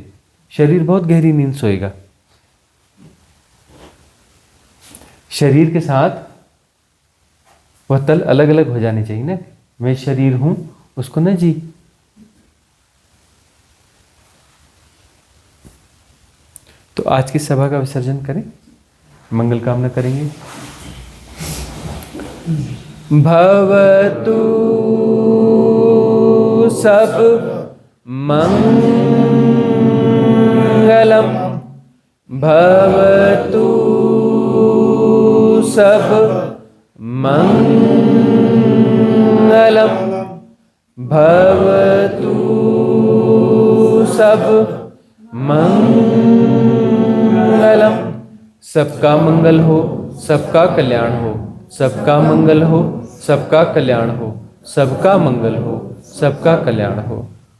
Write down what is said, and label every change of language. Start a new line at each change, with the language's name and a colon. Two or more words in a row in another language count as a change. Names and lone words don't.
Hindi: शरीर बहुत गहरी नींद सोएगा। शरीर के साथ वह तल अलग अलग हो जाने चाहिए ना। मैं शरीर हूं, उसको न जी। तो आज की सभा का विसर्जन करें, मंगल कामना करेंगे।
Pali: भवतु सब मंगलम, भवतु सब मंगलम भवतु सब मंगलम।
Hindi: सबका मंगल हो, सबका कल्याण हो, सबका मंगल हो, सबका कल्याण हो, सबका मंगल हो, सबका कल्याण हो।